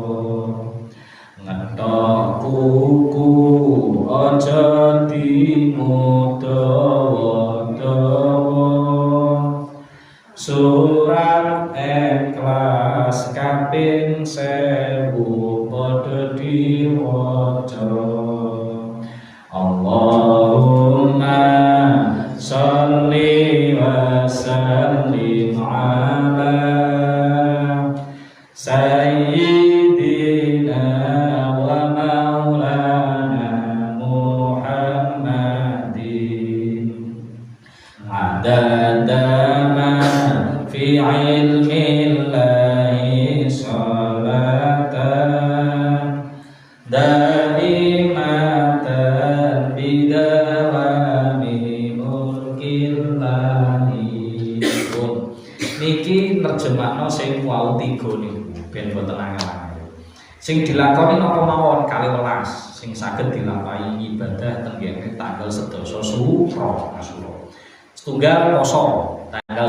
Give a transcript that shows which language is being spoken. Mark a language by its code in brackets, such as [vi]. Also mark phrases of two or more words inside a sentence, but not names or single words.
[jv] ngetok kuku aja dimudawa-dawa surat Ikhlas kaping 1000 padha diwaca [ar] اللهم صل وسلم على سيدنا ومولانا محمد عدد ما في علم الله صلاة دائمة بدوام ملك الله [jv] niki nerjemahno sing wau 3 niku ben boten angel-angel sing dilakoni napa mawon 12 sing saged dilampahi ibadah tenggene tanggal 11 Suro setunggal poso tanggal